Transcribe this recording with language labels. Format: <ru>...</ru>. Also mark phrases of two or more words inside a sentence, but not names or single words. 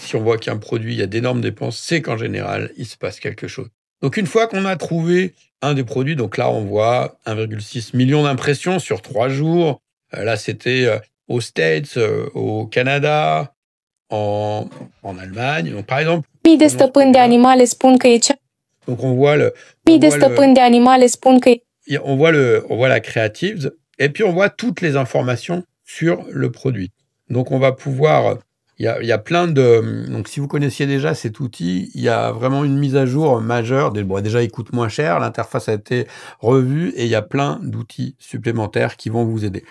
<fr>Si on voit qu'un produit, il y a d'énormes dépenses, c'est qu'en général, il se passe quelque chose. Donc une fois qu'on a trouvé un des produits, donc là on voit 1,6 million d'impressions sur 3 jours. Là c'était aux States, au Canada, en Allemagne. Donc par exemple,</fr> <ro>Mii de</ro> <fr>prenons</fr> <ro>stăpâni de</ro> <fr>celui-là.</fr> <ro>animale spun că e cea</ro> <fr>Donc on voit</fr> <ro>Mii de stăpâni de animale spun că</ro> <fr>on voit la creatives et puis on voit toutes les informations sur le produit. Donc on va pouvoir, il y a plein de, donc si vous connaissiez déjà cet outil, il y a vraiment une mise à jour majeure. Bon, déjà, il coûte moins cher, l'interface a été revue et il y a plein d'outils supplémentaires qui vont vous aider.</fr>